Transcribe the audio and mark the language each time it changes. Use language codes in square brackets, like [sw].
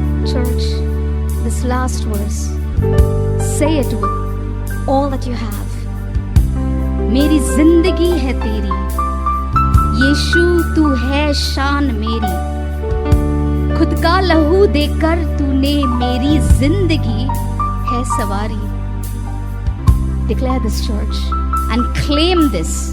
[en] Church, this last verse, say it with all that you have. [hi] मेरी जिंदगी है तेरी, यीशु तू है शान मेरी। खुद का लहू देकर तूने मेरी जिंदगी है सवारी। [en] Declare this, church, and claim this.